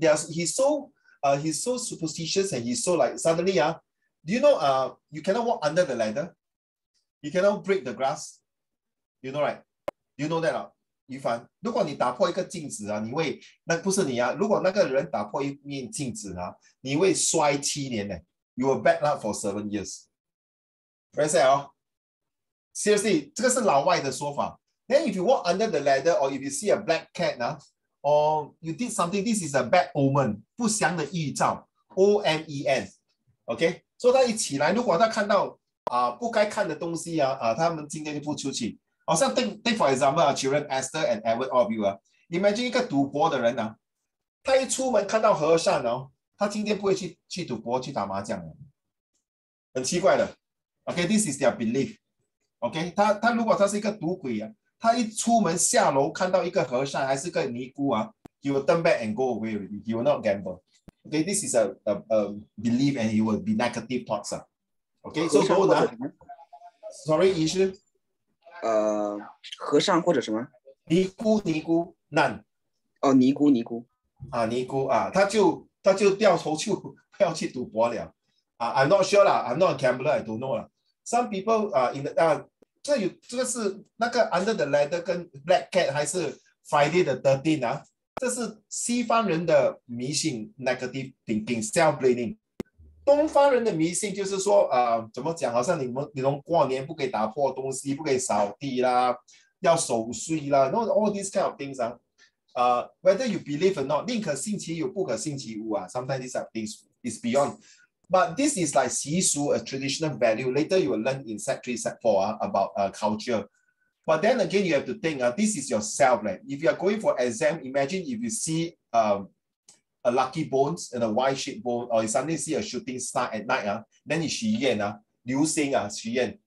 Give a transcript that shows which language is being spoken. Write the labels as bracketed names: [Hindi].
[English] He's so superstitious and he's so like suddenly do you know you cannot walk under the ladder, you cannot break the glass, you know, right? You know that [Chinese] 于凡，如果你打破一个镜子你会那不是你如果那个人打破一面镜子你会摔7年呢 ， [English] you will bad luck for 7 years。 Very sad Seriously， [Chinese] 这个是老外的说法。 [English] Then if you walk under the ladder or if you see a black cat or you did something, this is a bad omen， [Chinese] 不祥的预兆 [English] ，OMEN。OK， [Chinese] 所以他一起来，如果他看到不该看的东西他们今天就不出去。好像 [English] take for example children Esther and Edward, all of you imagine [Chinese] 一个赌博的人他一出门看到和尚他今天不会去赌博去打麻将很奇怪的。 [English] OK， this is their belief。 OK， [Chinese] 他如果他是一个赌鬼他一出门下楼看到一个和尚还是个尼姑 [English] he will turn back and go away already. He will not gamble. Okay, this is a belief and he will be negative thoughts Okay, so sorry, 医师。 [Chinese] 和尚或者什么？尼姑难。尼姑。尼姑他就掉头就不要去赌博了。 [English] I'm not sure I'm not a gambler, I don't know Some people in the 这个是那个 Under the Ladder 跟 Black Cat 还是 Friday the 13th [Chinese] 这是西方人的迷信 [English] negative thinking, self-blaming。 [Chinese] 东方人的迷信就是说怎么讲，好像你们过年不可以打破东西，不可以扫地啦，要守岁啦 [English] all these kind of things whether you believe or not， [Chinese] 宁可信其有不可信其无 [English] sometimes these are things is beyond. But this is like 习俗, a traditional value. Later you will learn in Set 3, Set 4 about culture. But then again, you have to think this is yourself. If you are going for exam, imagine if you see a lucky bones and a Y-shaped bone, or you suddenly see a shooting star at night, then you [Chinese] 许愿流星许愿.